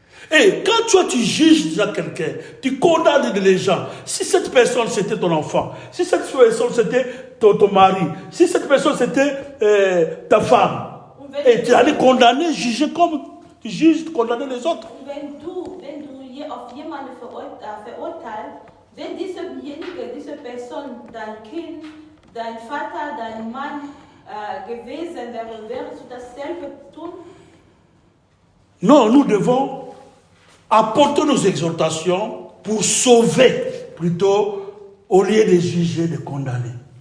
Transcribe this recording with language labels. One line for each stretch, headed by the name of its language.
French: Et quand toi tu juges déjà quelqu'un, tu condamnes les gens. Si cette personne c'était ton enfant, si cette personne c'était ton mari, si cette personne c'était ta femme, et tu allais condamner, juger comme tu juges, condamner les autres.
German: Wenn du auf jemanden verurteilst, wenn diese Person, dein Kind, dein Vater, dein Mann gewesen wäre, würdest du dasselbe tun?
French: Non, nous devons apporter nos exhortations pour sauver, plutôt, au lieu de juger, de condamner.